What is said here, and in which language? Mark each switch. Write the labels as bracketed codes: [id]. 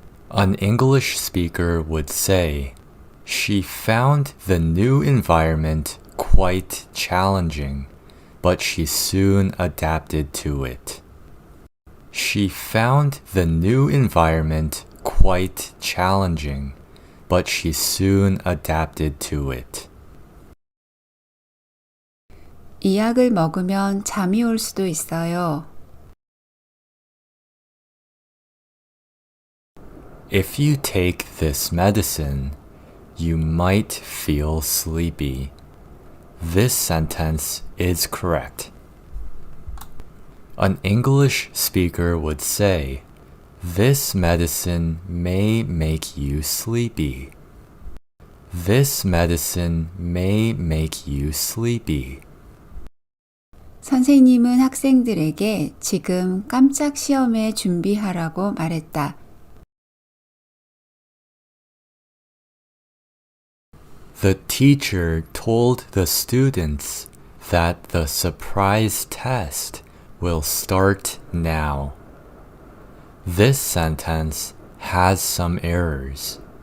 [en] An English speaker would say, she found the new environment quite challenging, but she soon adapted to it. She found the new environment quite challenging, but she soon adapted to it. [ko] 이 약을 먹으면 잠이 올 수도 있어요. [en] If you take this medicine, you might feel sleepy. This sentence is correct. An English speaker would say, This medicine may make you sleepy. This medicine may make you sleepy. [ko] 선생님은 학생들에게 지금 깜짝 시험에 준비하라고 말했다. [en] The teacher told the students that the surprise test will start now. This sentence has some errors.